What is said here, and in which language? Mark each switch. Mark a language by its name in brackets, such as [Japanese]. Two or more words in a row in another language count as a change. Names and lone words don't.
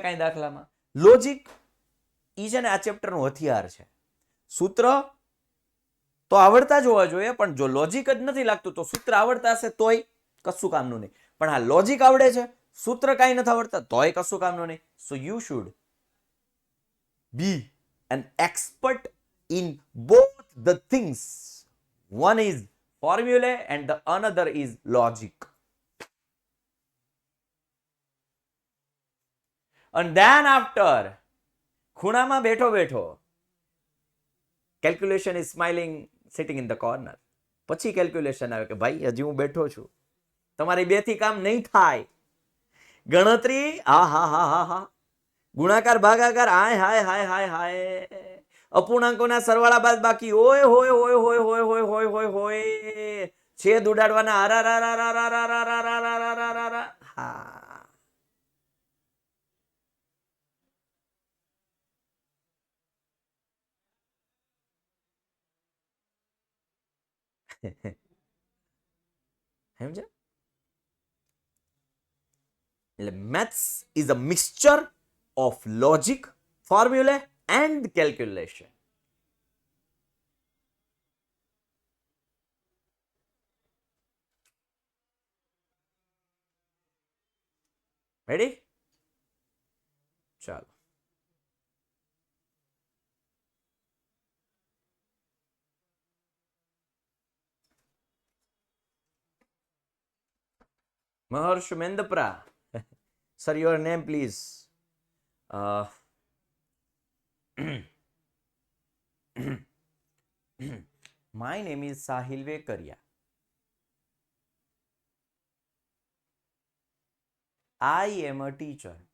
[Gujarati] કઈ દાખલામાં લોજિક ઈ છે ને, આ ચેપ્ટર નું હથિયાર છે. સૂત્ર તો આવડતા જ હોવા જોઈએ, પણ જો લોજિક જ નથી લાગતું તો સૂત્ર આવડતા હશે તોય કશું કામનું નહીં. પણ હા, લોજિક આવડે છે, સૂત્ર કાંઈ નથી આવડતા તોય કશું કામનું નહીં. [English] so you should be an expert in both the things. One is formulae and the another is logic. And then after, [Gujarati] ખૂણામાં બેઠો બેઠો [English] calculation is smiling sitting in the corner. [Gujarati] પછી કેલ્ક્યુલેશન આવે કે ભાઈ હજી હું બેઠો છું, તમારી બે થી કામ નહીં થાય. ગણતરી આ હા હા હા હા, ગુણાકાર ભાગાકાર હાય હાય હાય હાય હાય, અપૂર્ણાંકોના સરવાળા બાદ બાકી ઓય હોય હોય હોય હોય હોય હોય હોય હોય, છેદ ઉડાડવાના આરા રા રા રા રા રા રા રા રા રા રા રા રા. હા, સમજ્યા? [English] એટલે maths is a mixture of logic, formula and calculation. Ready? [Gujarati] ચાલો, મહર્ષ મેંદપ્રા. [English] Sir, your name please. My name is Sahil Vekaria. I am a teacher.